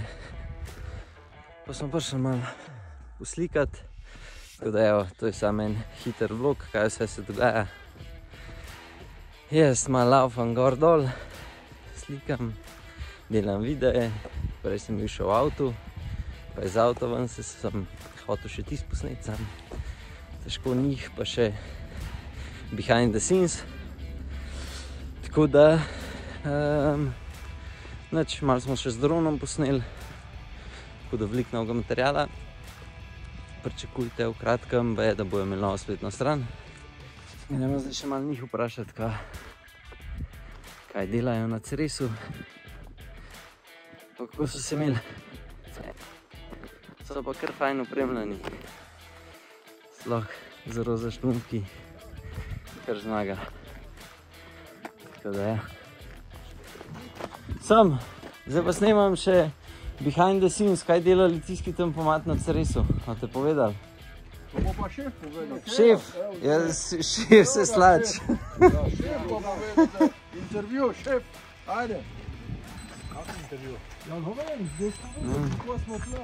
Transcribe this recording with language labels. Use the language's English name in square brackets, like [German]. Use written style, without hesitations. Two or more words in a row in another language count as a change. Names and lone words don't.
[Slovenian] Pa smo prišli malo uslikati, tako da evo, to je samo en hiter vlog, kaj vse se dogaja. Jaz malo laufam gor dol, slikam, delam videe, prej sem bil še v avtu, pa iz avta ven sem hotel še tisto posnet sam. Težko njih, pa še [English] behind the scenes. [Slovenian] Tako da, malo smo še z dronom posneli, tako da veliko novega materijala. Pričakujte v kratkem, da bojo imeli novo spletno stran. Gremo zdaj še malo njih vprašati, kaj delajo na Cresu. Pa kako so se imeli. So pa kar fajn opremljeni. Sploh z roza štumpki, kar zmaga. Tako da ja. Zdaj pa snemam še [English] behind the scenes, [Slovenian] kaj dela litijski tempomat na Cresu. Imate povedali? To bo pa šef povedal. Šef? Šef se slač. Ja, šef bo povedal. Intervju, šef. Ajde. Kak intervju? Ja, govorim, kako smo tle.